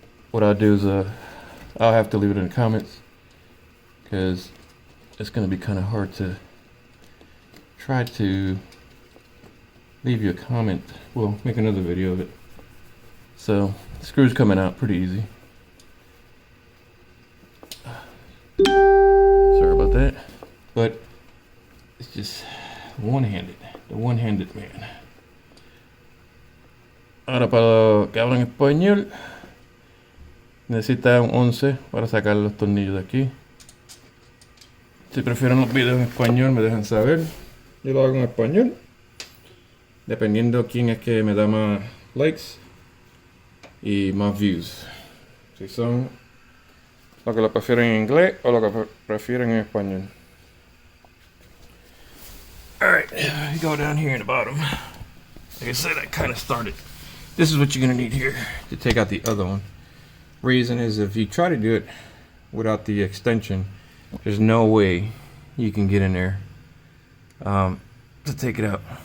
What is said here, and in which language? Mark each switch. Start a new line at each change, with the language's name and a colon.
English: What I'll do is I'll have to leave it in the comments, because it's going to be kind of hard to try to leave you a comment. We'll make another video of it. So the screw's coming out pretty easy. Sorry about that, but it's just one-handed. The one-handed man.
Spanish: Ahora para los que hablan español, necesita un 11 para sacar los tornillos de aquí. Si prefieren los videos en español, me dejan saber. Yo lo hago en español, dependiendo quién es que me da más likes y más views. Si son los que lo prefieren en inglés o los que prefieren en español.
English: Alright, you go down here in the bottom. Like I said, I kind of started. This is what you're going to need here to take out the other one. Reason is, if you try to do it without the extension, there's no way you can get in there to take it out.